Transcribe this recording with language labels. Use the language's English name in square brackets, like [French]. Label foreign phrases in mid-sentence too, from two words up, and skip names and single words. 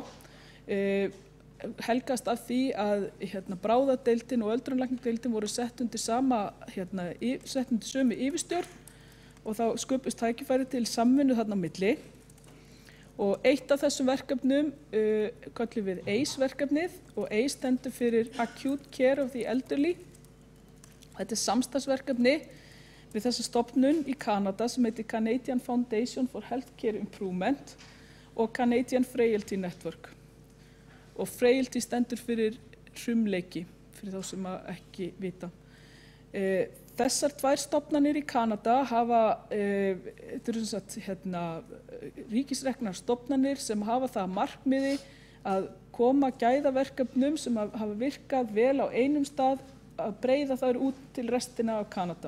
[Icelandic] Helgast af því að bráðadeildin og öldrunarlæknadeildin voru sett undir sömu yfirstjórn og þá sköpuðust tækifæri til samvinnu þarna á milli. Og eitt af þessum verkefnum köllum við ACE-verkefnið og ACE stendur fyrir [English] Acute Care of the Elderly. [Icelandic] Þetta samstarfsverkefni við þessa stofnun í Kanada sem heitir Canadian Foundation for Healthcare Improvement og Canadian Frailty Network. Og frailty stendur fyrir hrumleiki, fyrir þá sem ekki vita. þessar 2 stofnanir í Kanada hafa, þetta eru sem sagt ríkisreknar stofnanir sem hafa það að markmiði að koma gæðaverkefnum sem hafa virkað vel á einum stað að breiða þær út til restina af Kanada.